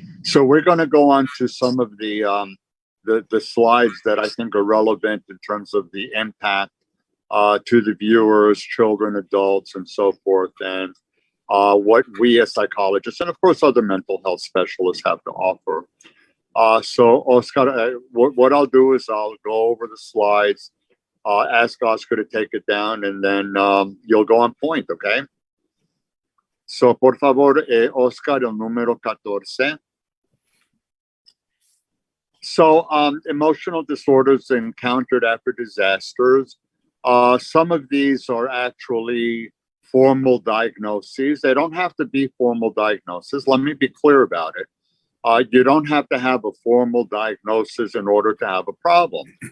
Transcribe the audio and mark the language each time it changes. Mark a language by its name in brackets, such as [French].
[English] So we're going to go on to some of the slides that I think are relevant in terms of the impact to the viewers, children, adults, and so forth, and what we as psychologists and, of course, other mental health specialists have to offer. So, Oscar, what I'll do is I'll go over the slides, ask Oscar to take it down, and then you'll go on point, okay? [Spanish] So, por favor, Oscar, el número 14. [English] So, emotional disorders encountered after disasters. Some of these are actually formal diagnoses. They don't have to be formal diagnoses. Let me be clear about it. You don't have to have a formal diagnosis in order to have a problem.